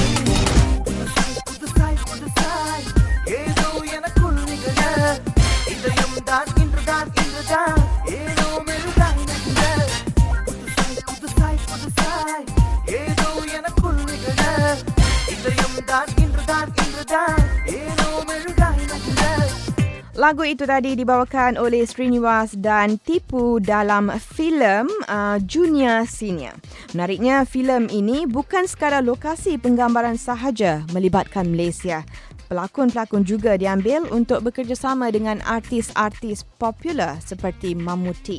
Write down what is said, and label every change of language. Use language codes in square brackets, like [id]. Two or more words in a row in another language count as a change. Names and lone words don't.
[ta] புதுசாய் புதுசாய் ஏதோ எனக்குள் நிகழ, இதயம் தான் இன்றுதான் இன்றுதான் ஏதோ மெழுகாய் நகர. புதுசாய் புதுசாய் ஏதோ எனக்குள் நிகழ, இதயம் தான் இன்றுதான் இன்றுதான் ஏதோ மெழுகாய் நகர. [ms] Lagu itu tadi dibawakan oleh Srinivas dan Tipu dalam filem Junior Senior. Menariknya, filem ini bukan sekadar lokasi penggambaran sahaja melibatkan Malaysia. Pelakon-pelakon juga diambil untuk bekerjasama dengan artis-artis popular seperti Mammootty.